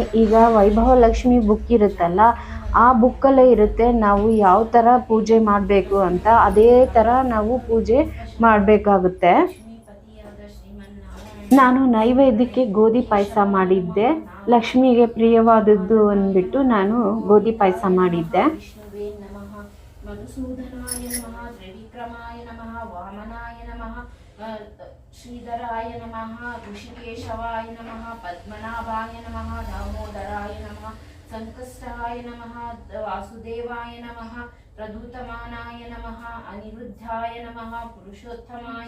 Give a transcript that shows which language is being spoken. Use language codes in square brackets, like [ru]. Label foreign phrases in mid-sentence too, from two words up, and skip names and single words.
[kn] ಈಗ ವೈಭವಲಕ್ಷ್ಮಿ ಬುಕ್ ಇರುತ್ತಲ್ಲ, ಆ ಬುಕ್ಕಲ್ಲೇ ಇರುತ್ತೆ ನಾವು ಯಾವ ಥರ ಪೂಜೆ ಮಾಡಬೇಕು ಅಂತ. ಅದೇ ಥರ ನಾವು ಪೂಜೆ ಮಾಡಬೇಕಾಗುತ್ತೆ. ನಾನು ನೈವೇದ್ಯಕ್ಕೆ ಗೋಧಿ ಪಾಯಸ ಮಾಡಿದ್ದೆ. ಲಕ್ಷ್ಮಿಗೆ ಪ್ರಿಯವಾದದ್ದು ಅಂದ್ಬಿಟ್ಟು ನಾನು ಗೋಧಿ ಪಾಯಸ ಮಾಡಿದ್ದೆ. [sa] ಮಧುಸೂದನಾಯ ನಮಃ, ತ್ರಿವಿಕ್ರಮಾಯ ನಮಃ, ವಾಮನಾಯ ನಮಃ, ಶ್ರೀಧರಾಯ ನಮಃ, ಋಷಿಕೇಶವಾಯ ನಮಃ, ಪದ್ಮನಾಭಾಯ ನಮಃ, ದಾಮೋದರಾಯ ನಮಃ, ಸಂಕಷ್ಟಾಯ ನಮಃ, ವಾಸುದೇವಾಯ ನಮಃ, ಪ್ರದೂತಮಾನಾಯ ನಮಃ, ಅನಿರುದ್ಧಾಯ ನಮಃ, ಪುರುಷೋತ್ತಮಾಯ